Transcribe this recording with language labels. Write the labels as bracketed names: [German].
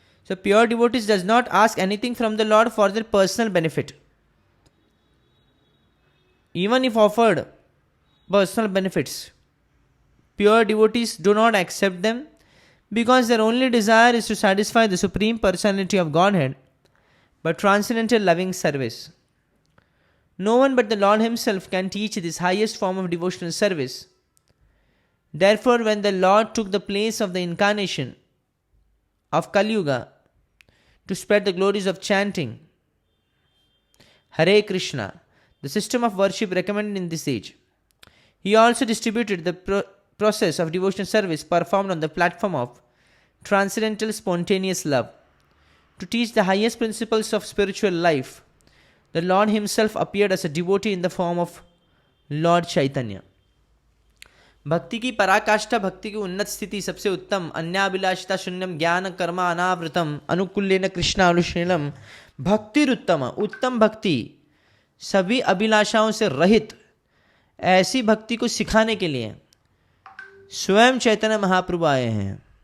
[English] So pure devotees does not ask anything from the Lord for their personal benefit, even if offered personal benefits, pure devotees do not accept them because their only desire is to satisfy the Supreme Personality of Godhead but transcendental loving service. No one but the Lord himself can teach this highest form of devotional service. Therefore, when the Lord took the place of the incarnation of Kali Yuga to spread the glories of chanting Hare Krishna, the system of worship recommended in this age, he also distributed the process of devotional service performed on the platform of transcendental spontaneous love. To teach the highest principles of spiritual life, the Lord himself appeared as a devotee in the form of Lord Chaitanya. [Hindi] भक्ति की पराकाष्ठा, भक्ति की उन्नत स्थिति, सबसे उत्तम, [Sanskrit] अन्याभिलाषिता शून्यम ज्ञान कर्म अनावृतम अनुकूल्येन कृष्णानुशीलम भक्तिरुत्तम, [Hindi] उत्तम भक्ति, सभी अभिलाषाओं से रहित, ऐसी भक्ति को सिखाने के लिए स्वयं चैतन्य महाप्रभु आए हैं।